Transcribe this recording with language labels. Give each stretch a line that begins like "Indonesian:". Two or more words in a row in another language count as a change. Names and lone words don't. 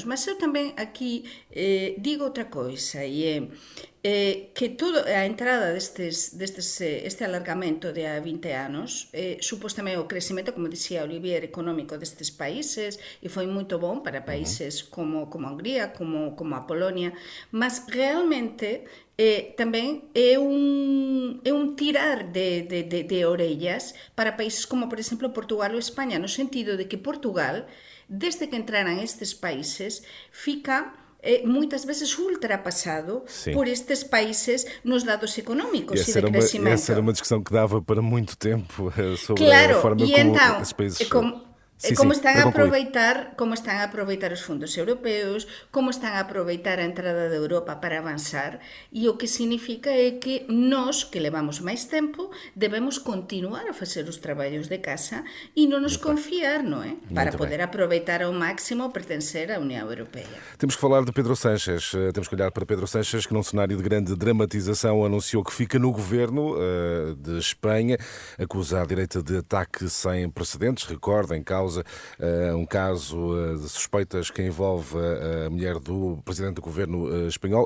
Galician: Mas eu tamén aquí digo outra coisa, e é que a entrada este alargamento de há 20 anos supos tamén o crecimento, como dicía Olivier, económico destes países, e foi moito bom para países como a Hungría, como a Polonia, mas realmente tamén é un tirar de orellas para países como, por exemplo, Portugal ou España, no sentido de que Portugal, desde que entraran estes países, fica moitas veces ultrapassado por estes países nos dados económicos e de crescimento.
Portuguese: Essa era uma discussão que dava para muito tempo sobre a forma como então, esses países...
Galician: como están a aproveitar os fundos europeos, como están a aproveitar a entrada de Europa para avanzar, e o que significa é que nós, que levamos máis tempo, debemos continuar a facer os traballos de casa e non nos confiar, non é? Para poder aproveitar ao máximo pertencer á Unión Europeia.
Portuguese: Temos que falar de Pedro Sánchez. Temos que olhar para Pedro Sánchez, que num cenário de grande dramatização anunciou que fica no governo de Espanha, acusa a direita de ataque sem precedentes. Recordem, causa um caso de suspeitas que envolve a mulher do presidente do governo espanhol.